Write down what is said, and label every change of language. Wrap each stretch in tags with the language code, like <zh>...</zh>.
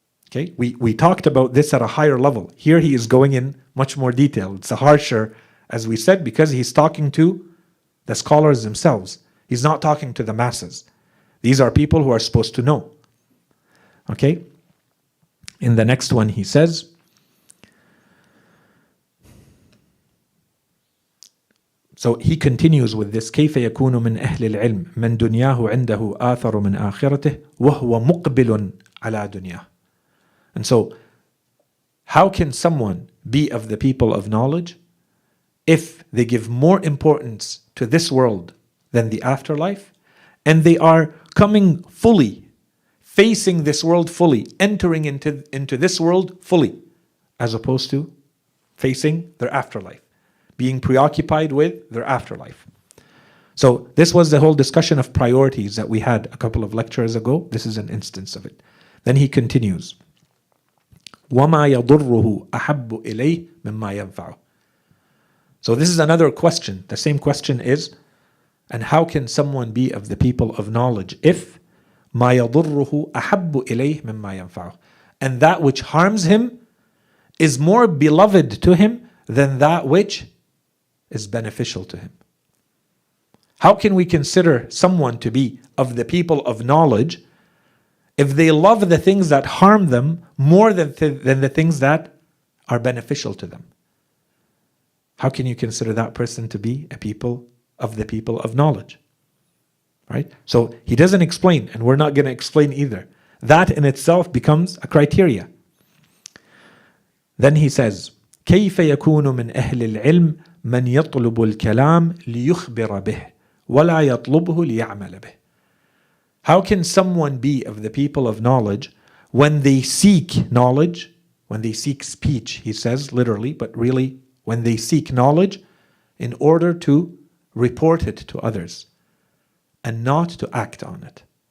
<en>Okay, we talked about this at a higher level. Here he is going in much more detail. It's a harsher, as we said, because he's talking to the scholars themselves. He's not talking to the masses. These are people who are supposed to know. Okay? In the next one he says, so he continues with this,</en> <ar>كيف يكون من أهل العلم من دنياه عنده آثر من آخرته وهو مقبل على دنياه.</ar> <en>And so, how can someone be of the people of knowledge if they give more importance to this world than the afterlife, and they are coming fully, facing this world fully, entering into this world fully, as opposed to facing their afterlife, being preoccupied with their afterlife? So this was the whole discussion of priorities that we had a couple of lectures ago. This is an instance of it. Then he continues,</en> <ar>وَمَا يَضُرُّهُ أَحَبُّ إِلَيْهِ مِمَّا يَنْفَعُهُ.</ar> <en>So this is another question. The same question is, and how can someone be of the people of knowledge if</en> <ar>مَا يَضُرُّهُ أَحَبُّ إِلَيْهِ مِمَّا يَنْفَعُهُ,</ar> <en>and that which harms him is more beloved to him than that which is beneficial to him? How can we consider someone to be of the people of knowledge if they love the things that harm them more than the things that are beneficial to them? How can you consider that person to be a people of the people of knowledge? Right? So he doesn't explain, and we're not going to explain either. That in itself becomes a criteria. Then he says,</en> <ar>كيف يكون من أهل العلم من يطلب الكلام ليخبر به ولا يطلبه ليعمل به.</ar> <en>How can someone be of the people of knowledge when they seek knowledge, when they seek speech, he says literally, but really when they seek knowledge in order to report it to others and not to act on it.</en>